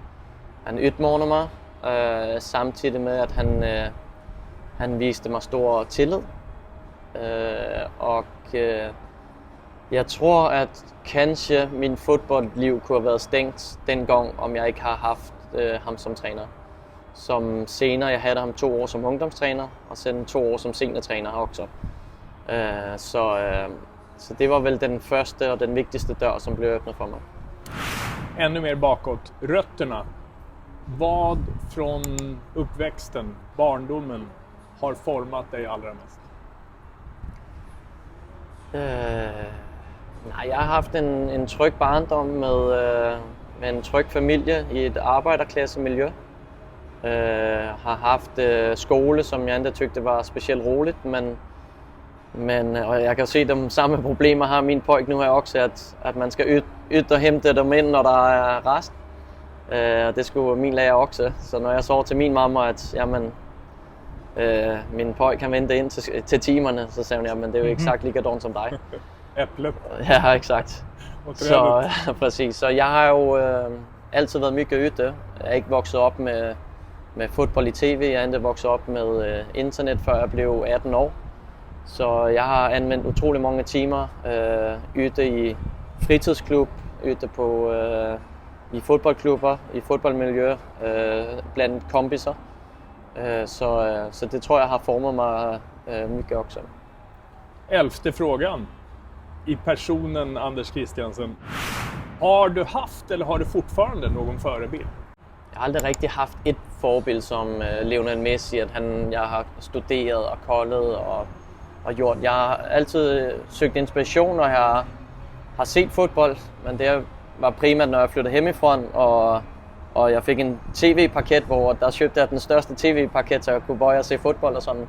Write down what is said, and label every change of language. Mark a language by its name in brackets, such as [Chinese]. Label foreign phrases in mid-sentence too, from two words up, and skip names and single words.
[Danish] Han udmånede mig samtidig med at han viste mig stor tillid og jeg tror at kanskje min fodboldliv kunne have været stængt dengang, om jeg ikke har haft ham som træner. Som senere, jeg havde ham 2 år som ungdomstræner, og sen 2 år som seniortræner også. Så det var vel den første og den vigtigste dør, [Swedish] som blev öppnat för mig. Ännu mer bakåt, rötterna. Vad från uppväxten, barndomen, har format dig allra mest? [Danish] Nej, jeg har haft en tryg barndom med en tryg familie i et arbejderklassemiljø. Har haft skole, som jeg endda tykte var specielt roligt, men og jeg kan se de samme problemer har min pojk nu her også, at man skal ud og hente dem ind, når der er rest. Og det skulle min lærer også. Så når jeg så til min mamma, at jamen, min pojk kan vente ind til timerne, så sagde hun, jamen det er jo [Swedish] exakt likadant [Danish] som dig. [Swedish] Äpplet. [Danish] Ja, exakt. Så præcis. Så jeg har jo altid været [Swedish] mycket ute. [Danish] Jeg er ikke vokset op med fodbold i tv. Jeg er endda vokset op med internet, før jeg blev 18 år. Så jeg har anvendt utrolig mange timer ute i fritidsklub, ute på i fodboldklubber, i fodboldmiljø, blandt kompiser. Så det tror jeg har formet mig [Swedish] mycket också. 11:e frågan. I personen Anders Christiansen. Har du haft eller har du fortfarande någon förebild? [Danish] Jeg har aldrig rigtig haft et forbild som Lionel Messi, at jeg har studeret og koldet og gjort. Jeg har altid søgt inspiration, når jeg har set fodbold, men det var primært, når jeg flyttede hjemmefra, og jeg fik en tv-paket, hvor der købte jeg den største tv-paket, så jeg kunne bare se fodbold og sådan.